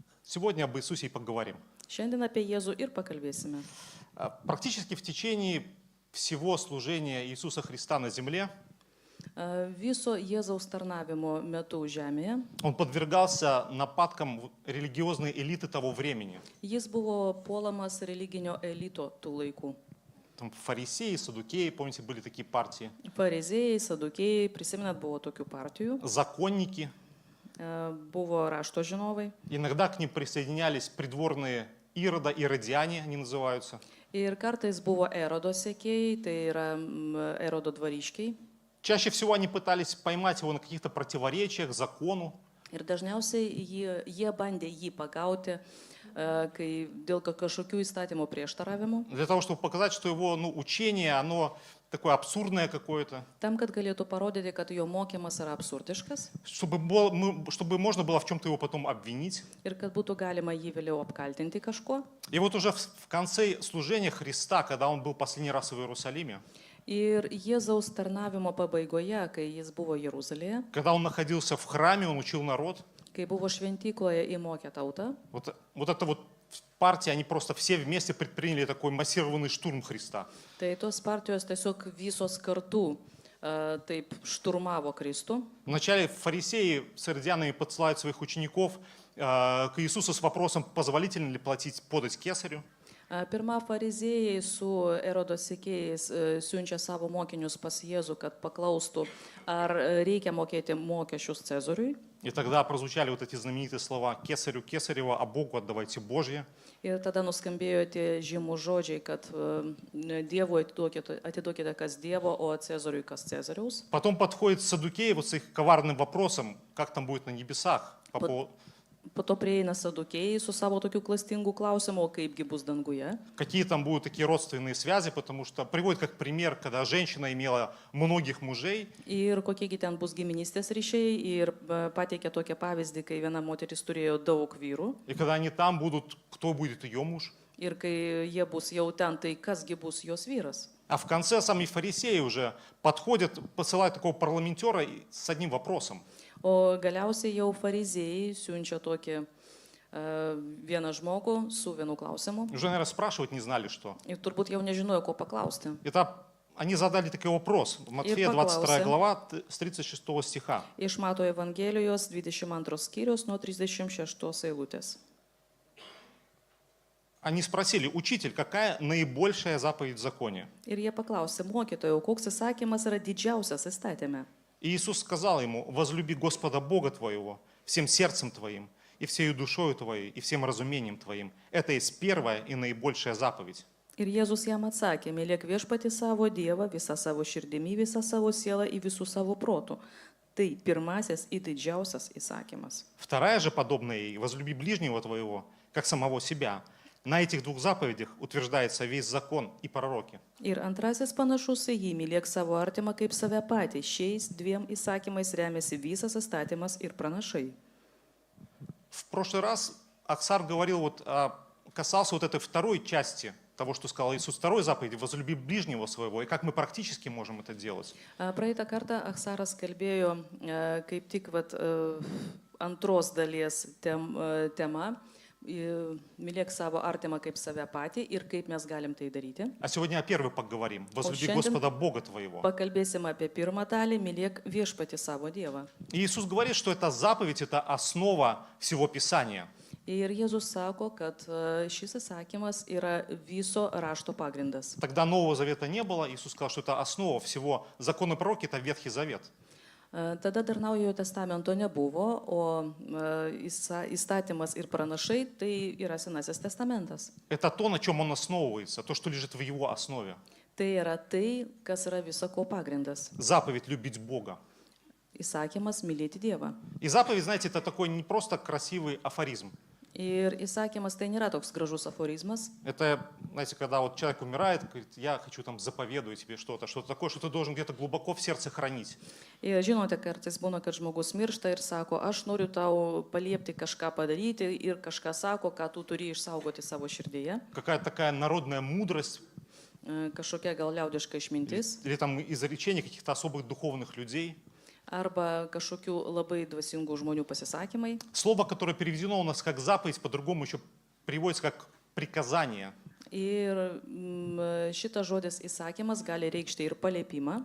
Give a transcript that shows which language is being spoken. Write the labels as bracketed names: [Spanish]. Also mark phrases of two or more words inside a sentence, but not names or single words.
[Russian] Сегодня об Иисусе и поговорим. [Lithuanian] Šiandien apie Jėzų ir pakalbėsime. [Russian] Практически в течение всего служения Иисуса Христа на земле [Lithuanian] Viso Jėzaus tarnavimo metu žemėje [Russian] он подвергался нападкам религиозной элиты того времени. [Lithuanian] jis buvo puolamas religinio elito tų laikų. [Russian] Там фарисеи, садукеи, помните, были такие партии. [Lithuanian] Fariziejai, sadukėjai, prisimenat, buvo tokių partijų, [Russian] Законники. [Lithuanian] buvo rašto žinovai. [Russian] Иногда к ним присоединялись придворные Ирода, иродиане они называются. [Lithuanian] Ir kartais buvo Erodo sekėjai, tai yra Erodo dvariškiai. [Russian] Чаще всего они пытались поймать его на каких-то противоречиях закону. [Lithuanian] Ir dažniausiai jie bandė jį pagauti, kai dėl kažkokių įstatymų prieštaravimų, [Russian] Для того, чтобы показать, что его учение, оно такое абсурдное какое-то. [Lithuanian] tam, kad galėtų parodyti, kad jo mokymas yra absurdiškas [Russian] Чтобы можно было в чем-то его потом обвинить. [Lithuanian] ir kad būtų galima jį vėliau apkaltinti kažkuo. [Russian] И вот уже в конце служения Христа, когда он был последний раз в Иерусалиме, [Lithuanian] Ir Jėzaus tarnavimo pabaigoje, kai jis buvo Jeruzalėje, [Russian] когда он находился в храме, он учил народ, [Lithuanian] kai buvo šventykloje įmokė tautą, [Russian] вот эта вот партия, они просто все вместе предприняли такой массированный штурм Христа. [Lithuanian] tai tos partijos tiesiog visos kartu taip šturmavo Kristų. [Russian] Вначале фарисеи с иродианами подсылают своих учеников к Иисусу с вопросом, позволительно ли подать кесарю. [Lithuanian] Pirma, fariziejai su Erodo sekėjais siunčia savo mokinius pas Jėzų, kad paklaustų, ar reikia mokėti mokesčius Cezariui. [Russian] И тогда прозвучали вот эти знаменитые слова «Кесарю Кесарева, а Богу отдавайте Божье». [Lithuanian] Ir tada nuskambėjo tie žymų žodžiai, kad Dievui atiduokite kas Dievo, o Cezariui kas Cezariaus. [Russian] Потом подходит саддукеи вот с их коварным вопросом, как там будет на небесах. [Lithuanian] Po to prieina sadukėjai su savo tokiu klastingu klausimu, kaipgi bus danguje. [Russian] Какие там будут такие родственные связи, потому что приводит как пример, когда женщина имела многих мужей, [Lithuanian] Ir kokiegi ten bus giminystės ryšiai ir pateikia tokią pavyzdį, kai viena moteris turėjo daug vyrų. [Russian] и когда они там будут, кто будет ее муж. [Lithuanian] Ir kai jie bus jau ten, tai kasgi bus jos vyras. [Russian] А в конце сами фарисеи уже подходят, посылают такого парламентера с одним вопросом. [Lithuanian] O galiausiai jau fariziejai siunčia tokį vieną žmogų su vienu klausimu. [Russian] Уже, наверное, спрашивать не знали, что. [Lithuanian] Ir turbūt jau nežinojo, ko paklausti. [Russian] Это они задали такой вопрос. В Матфея 22 глава с 36 стиха. [Lithuanian] Iš Mato Evangelijos 22 skyrius nuo 36 eilutės. [Russian] Они спросили: учитель, какая наибольшая заповедь в законе? [Lithuanian] Ir jie paklausė, mokytojau, koks įsakymas yra didžiausias įstatymė. [Russian] И Иисус сказал ему: возлюби Господа Бога твоего всем сердцем твоим, и всею душою твоей, и всем разумением твоим. Это есть первая и наибольшая заповедь. [Lithuanian] Ir Jėzus jam atsakė, mylėk viešpatį savo Dievą, visą savo širdimi, visą savo sielą į visų savo protų. Tai pirmasis ir didžiausias įsakymas. [Russian] Вторая же подобная ей: возлюби ближнего твоего, как самого себя. На этих двух заповедях утверждается весь закон и пророки. [Lithuanian] Ir antrasis panašus į jį, mylėk savo artimą kaip save patį. Šiais dviem įsakymais remiasi visas įstatymas ir pranašai. [Russian] В прошлый раз Аксар говорил, касался вот этой второй части того, что сказал Иисус, второй заповеди: возлюби ближнего своего, и как мы практически можем это делать. [Lithuanian] Praeitą kartą Aksaras kalbėjo kaip tik antros dalies tema. Mylėk savo artimą kaip save patį ir kaip mes galim tai daryti. [Russian] А сегодня о первой поговорим. Возлюби Господа Бога твоего. [Lithuanian] Pakalbėsim apie pirmą dalį, mylėk viešpatį savo Dievą. [Russian] И Иисус говорит, что эта заповедь – это основа всего Писания. [Lithuanian] Ir Jėzus sako, kad šis įsakymas yra viso rašto pagrindas. [Russian] Тогда Нового Завета не было. Иисус сказал, что это основа всего. Закон и пророки – это Ветхий Завет. [Lithuanian] Tada dar Naujojo testamento nebuvo, o įstatymas ir pranašai tai yra Senasis testamentas. [Russian] Это то, на чем он основывается, то, что лежит в его основе. [Lithuanian] Tai yra tai, kas yra visako pagrindas. [Russian] Заповедь любить Бога. [Lithuanian] Įsakymas mylėti Dievą. [Russian] И заповедь, знаете, это такой не просто красивый афоризм. [Lithuanian] Ir įsakymas tai nėra toks gražus aforizmas. [Russian] Это, знаете, когда вот человек умирает, говорит: я хочу там заповедую тебе что-то такое, что ты должен где-то глубоко в сердце хранить. [Lithuanian] Ir žinote, kartais būna, kad žmogus miršta ir sako, aš noriu tau paliepti kažką padaryti ir kažką sako, ką tu turi išsaugoti savo širdyje. [Russian] Какая-то такая народная мудрость. [Lithuanian] Kažkokia gal liaudiška išmintis. [Russian] Или там изречения каких-то особых духовных людей. [Lithuanian] arba kažkokių labai dvasingų žmonių pasisakymai. [Russian] Слово, которое переведено у нас как заповедь, по-другому еще переводится как приказание [Lithuanian] Ir šitas žodis įsakymas gali reikšti ir paliepimą.